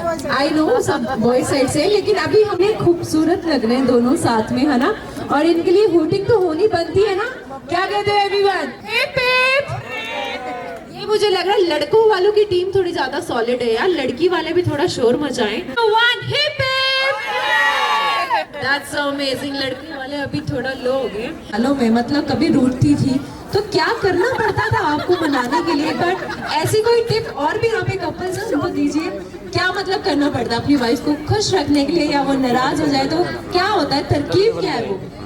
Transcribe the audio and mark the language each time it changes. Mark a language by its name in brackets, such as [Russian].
[English] I know [Hindi] सब boy side से, लेकिन अभी हमें खूबसूरत लग रहे हैं दोनों साथ में, है ना। और इनके लिए हुटिंग तो होनी बनती है ना, क्या कहते हैं एवरीवन? Hip hip. ये मुझे लग रहा है लड़कों वालों की टीम थोड़ी ज्यादा सॉलिड है यार, लड़की वाले भी थोड़ा शोर मचाएं। [English] One hip That's so amazing। [Hindi] लड़की वाले अभी थोड़ा लो हो गए। हेलो मैं मतलब कभी रूठती थी तो क्या करना पड़ता था आपको मनाने के लिए, बट ऐसी कोई टिप और भी यहाँ पे कपल्स हैं उनको दीजिए। क्या मतलब करना पड़ता है अपनी वाइफ को खुश रखने के लिए, या वो नाराज हो जाए तो क्या होता है, तरकीब क्या है वो?